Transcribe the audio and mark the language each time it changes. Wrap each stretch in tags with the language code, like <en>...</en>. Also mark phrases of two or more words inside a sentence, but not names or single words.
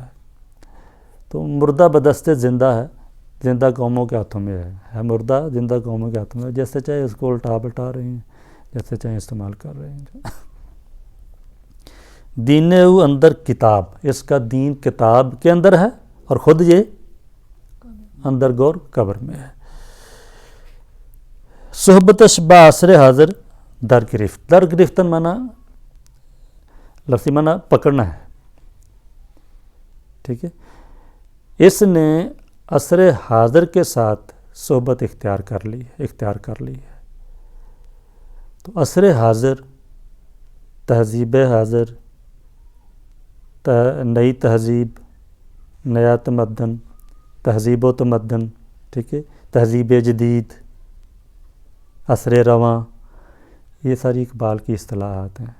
<ur>تو</ur> <fa>مردہ بدستِ زندہ</fa> <ur>ہے, زندہ قوموں کے ہاتھوں میں ہے مردہ زندہ قوموں کے ہاتھوں میں, جیسے چاہے اس کو الٹا پلٹا رہے ہیں, جیسے چاہے استعمال کر رہے ہیں.</ur> <fa>دین او اندر کتاب,</fa> <ur>اس کا دین کتاب کے اندر ہے اور خود یہ اندر غور قبر میں ہے.</ur> <fa>صحبتش با عصر حاضر در گرفت. در گرفتن</fa> <ur>مانا لفظی مانا پکڑنا ہے. ٹھیک ہے. اس نے عصر حاضر کے ساتھ صحبت اختیار کر لی ہے. تو عصر حاضر, تہذیب حاضر, نئی تہذیب, نیا تمدن, تہذیب و تمدن, ٹھیک ہے, تہذیب جدید, عصر رواں, یہ ساری اقبال کی اصطلاحات ہیں.</ur>